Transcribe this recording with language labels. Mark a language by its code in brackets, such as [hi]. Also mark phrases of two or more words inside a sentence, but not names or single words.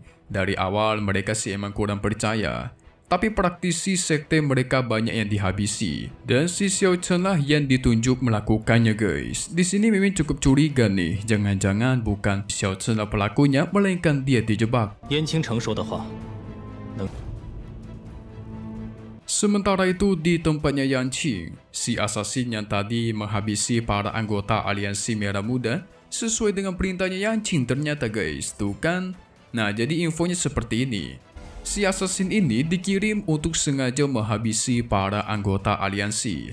[id] Dari awal mereka sih emang kurang percaya. Tapi praktisi sekte mereka banyak yang dihabisi, dan si Xiao Chen lah yang ditunjuk melakukannya guys. Di sini memang cukup curiga nih, jangan-jangan bukan Xiao Chen lah pelakunya, melainkan dia dijebak. [zh] 燕青城说的话，能 [id] Sementara itu di tempatnya Yanqing, si asasin yang tadi menghabisi para anggota aliansi merah muda, sesuai dengan perintahnya Yanqing ternyata guys, tuh kan. Nah jadi infonya seperti ini. Si asasin ini dikirim untuk sengaja menghabisi para anggota aliansi.